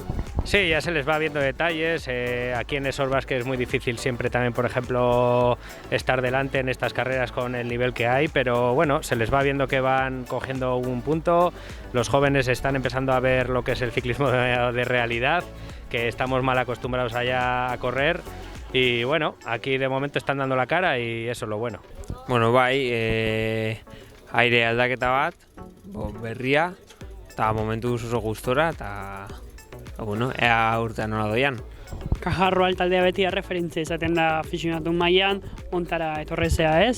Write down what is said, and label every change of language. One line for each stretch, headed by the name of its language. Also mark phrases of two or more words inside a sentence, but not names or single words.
Spanish: Sí, ya se les va viendo detalles, aquí en Les Orbas, que es muy difícil siempre también, por ejemplo, estar delante en estas carreras con el nivel que hay, pero bueno, se les va viendo que van cogiendo un punto, los jóvenes están empezando a ver lo que es el ciclismo de realidad, que estamos mal acostumbrados allá a correr, y bueno, aquí de momento están dando la cara y eso es lo bueno.
Basque: Bueno, aire aldaketa bat, berria, eta momentuz oso gustora, eta bueno, ea urtean nola doian. Caja Rural taldea beti erreferentzia izaten da aficionatu mailan, ontara etorrezea, ez?